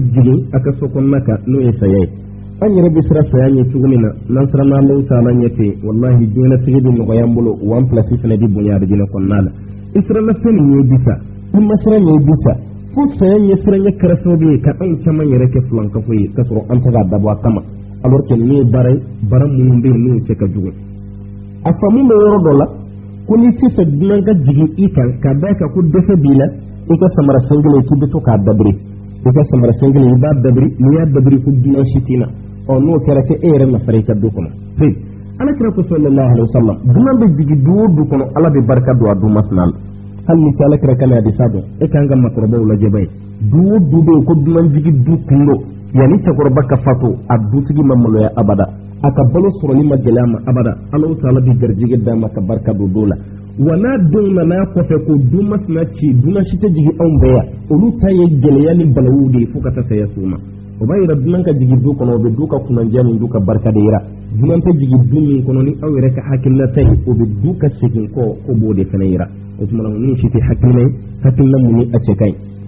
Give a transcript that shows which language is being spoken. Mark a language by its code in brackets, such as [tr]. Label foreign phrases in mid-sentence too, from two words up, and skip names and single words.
[bm] jigin a ka so kɔnɔna kan n'o ye saya ye an yɛrɛ bɛ siran saya ɲɛ cogo min na n'an siranna Alahu Taala ɲɛ ten wallahi diɲɛlatigɛ bɛ nɔgɔya an bolo wa an pilasi fana bɛ bonya arijinɛ kɔnɔna la i siranna fɛn min ye bisa i ma siran ɲɛ bisa fo saya ɲɛ siran ɲɛ kɛra sababu ye ka anw caman yɛrɛ kɛ filankafo ye k'a sɔrɔ an tɛ k'a dabɔ a kama [fr] alors que [bm] ninnu ye baara ye baara minnu bɛ yen n'u cɛ ka jugu a faamu bɛ yɔrɔ dɔ la ko n'i tɛ fɛ dunan ka jigin i kan k'a d'a kan ko dɛsɛ b'i la i ka samara sen kelen k'i bɛ to k'a dabiri i ka samara sen kelen i b'a dabiri n'i y'a dabiri ko dunan si t'i na n'o kɛra kɛ e yɛrɛ nafara i ka du kɔnɔ pe Alakira ko [ar] صلى الله عليه وسلم [bm] dunan bɛ jigin du o du kɔnɔ Ala bɛ barika don a du masina la hali ni Alakira ka hadisa dɔn e kan ka makɔrɔbaw lajɛ ba ye du o du bɛ yen ko dunan jigin du kundo yanni cɛkɔrɔba ka fatu a dutigi ma maloya abada a ka balo sɔrɔli ma gɛlɛya ma abada Alahu Taala bɛ garijɛgɛ d'a ma ka barika don do la wa n'a denw nana kɔfɛ ko du masina ci dunan si tɛ jigin anw bɛɛ yan olu ta ye gɛlɛya ni balawu de ye fo ka taa saya s'u ma o b'a yira dunan ka jigin du kɔnɔ o bɛ du ka kunandiya ni du ka barika de yira dunan tɛ jigin du min kɔnɔ ni aw yɛrɛ ka hakilinata ye o bɛ du ka segin kɔ o b'o de fana yira o tuma na ninnu si tɛ hakilina ye hakilina mun ni a cɛ ka ɲi